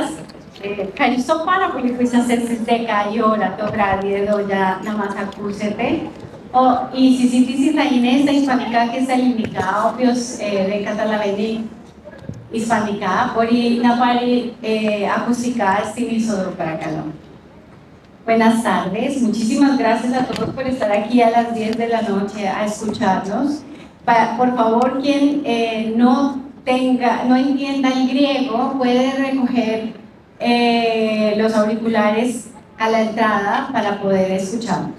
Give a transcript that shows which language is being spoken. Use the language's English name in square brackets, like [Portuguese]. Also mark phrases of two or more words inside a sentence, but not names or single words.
[Greek] Ευχαριστώ πάρα πολύ που είσαστε στις 10 η ώρα το βράδυ εδώ για να μας ακούσετε. Η συζήτηση θα είναι στα ισπανικά και στα ελληνικά. Όποιος δεν καταλαβαίνει ισπανικά μπορεί να πάρει ακουστικά στην είσοδο, παρακαλώ. [Spanish] Buenas tardes, muchísimas gracias a todos por estar aquí a las 10 de la noche a escucharnos. Por favor, quien no entienda el griego puede recoger los auriculares a la entrada para poder escucharnos.